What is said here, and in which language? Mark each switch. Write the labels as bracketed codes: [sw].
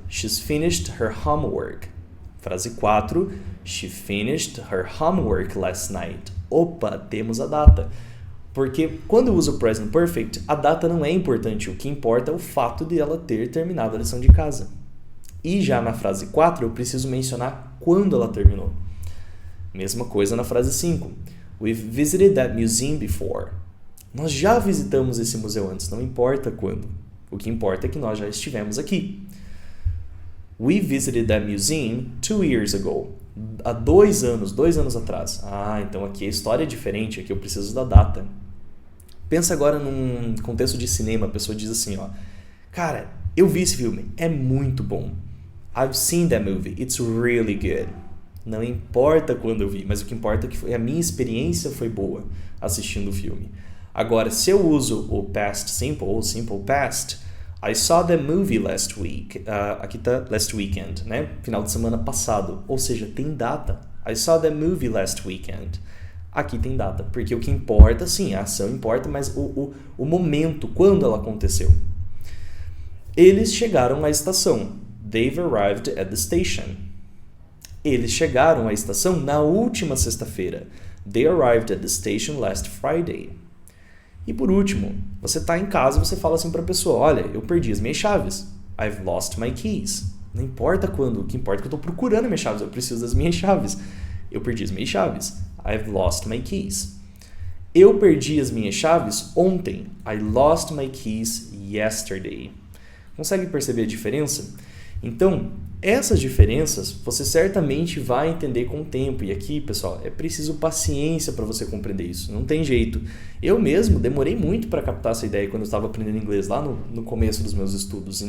[en] She's finished her homework. [pt] Frase 4. [en] She finished her homework last night. [pt] Opa, temos a data. Porque quando eu uso o present perfect, a data não é importante. O que importa é o fato de ela ter terminado a lição de casa. E já na frase 4, eu preciso mencionar quando ela terminou. Mesma coisa na frase 5. [en] We've visited that museum before. [pt] Nós já visitamos esse museu antes, não importa quando. O que importa é que nós já estivemos aqui. [en] We visited that museum 2 years ago. [pt] Há 2 anos atrás. Ah, então aqui a história é diferente, aqui eu preciso da data. Pensa agora num contexto de cinema, a pessoa diz assim, ó, cara, eu vi esse filme, é muito bom. [en] I've seen that movie, it's really good. [pt] Não importa quando eu vi, mas o que importa é que a minha experiência foi boa assistindo o filme. Agora, se eu uso o [en] past simple ou simple past, I saw the movie last week. [pt] Aqui está last weekend, né? Final de semana passado. Ou seja, tem data. [en] I saw the movie last weekend. [pt] Aqui tem data. Porque o que importa, sim, a ação importa, mas o momento, quando ela aconteceu. Eles chegaram à estação. [en] They've arrived at the station. [pt] Eles chegaram à estação na última sexta-feira. [en] They arrived at the station last Friday. [pt] E por último, você está em casa e você fala assim para a pessoa, olha, eu perdi as minhas chaves. [en] I've lost my keys. [pt] Não importa quando, o que importa é que eu estou procurando as minhas chaves, eu preciso das minhas chaves. Eu perdi as minhas chaves. [en] I've lost my keys. [pt] Eu perdi as minhas chaves ontem. [en] I lost my keys yesterday. [pt] Consegue perceber a diferença? Então, essas diferenças você certamente vai entender com o tempo. E aqui, pessoal, é preciso paciência para você compreender isso. Não tem jeito. Eu mesmo demorei muito para captar essa ideia quando eu estava aprendendo inglês lá no começo dos meus estudos.